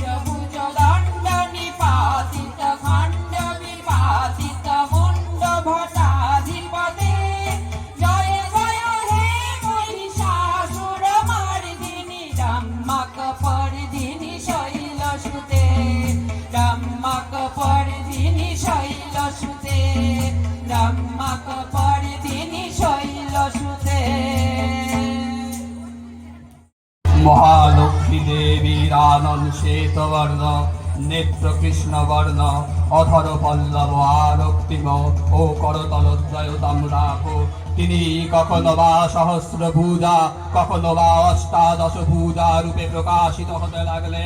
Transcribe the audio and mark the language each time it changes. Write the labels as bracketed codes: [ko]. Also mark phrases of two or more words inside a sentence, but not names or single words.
[sa] भुज दण्ड निपातित खण्ड विपातित मुण्ड भटाधिपते जय जय हे महिषासुर मार्दिनी रम्मा कपर्दिनी शैलसुते रम्मा कपर्दिनी शैलसुते रम्मा कपर्दिनी शैलसुते [bn] মহালক্ষ্মী দেবীর আনন শ্বেতবর্ণ নেত্র কৃষ্ণবর্ণ অধর পল্লব আরক্তিম ও করতলদ্বয় তাম্রাভ। তিনি কখনো বা সহস্র ভুজা কখনো বা অষ্টাদশ ভুজা রূপে প্রকাশিত হতে লাগলেন।